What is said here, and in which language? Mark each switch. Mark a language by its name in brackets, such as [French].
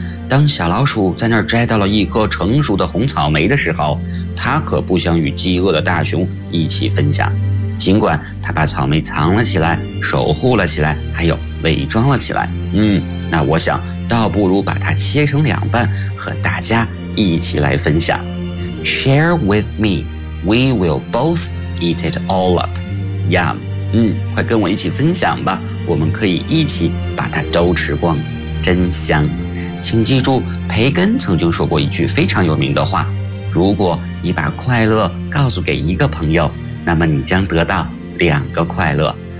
[Chinese] 当小老鼠在那儿摘到了一颗成熟的红草莓的时候，它可不想与饥饿的大熊一起分享。尽管它把草莓藏了起来，守护了起来，还有伪装了起来。那我想倒不如把它切成两半，和大家一起来分享。 [English] Share with me， we will bothEat it all up. Yum. [Chinese] 快跟我一起分享吧，我们可以一起把它都吃光，真香。请记住，培根曾经说过一句非常有名的话，如果你把快乐告诉给一个朋友，那么你将得到两个快乐。